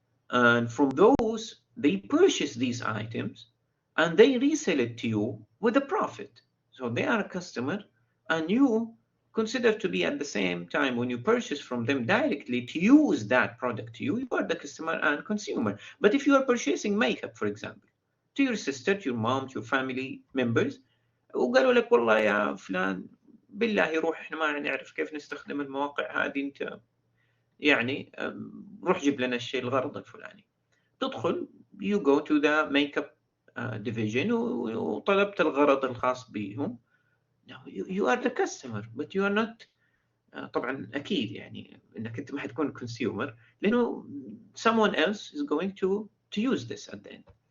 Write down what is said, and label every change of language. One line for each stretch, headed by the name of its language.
English: And from those, they purchase these items and they resell it to you with a profit. So they are a customer, and you consider to be at the same time, when you purchase from them directly to use that product to you, you are the customer and consumer. But if you are purchasing makeup, for example, to your sister, to your mom, to your family members,
Arabic: وقالوا لك والله يا فلان بالله روح احنا ما نعرف كيف نستخدم المواقع هذه، انت يعني روح جيب لنا الشيء الغرض الفلاني. تدخل
English: you go to the makeup division
Arabic: وطلبت الغرض الخاص بهم.
English: Now you are the customer but you are not
Arabic: طبعا أكيد يعني إنك أنت ما حتكون
English: consumer
Arabic: لأنه
English: someone else is going to use this at the end.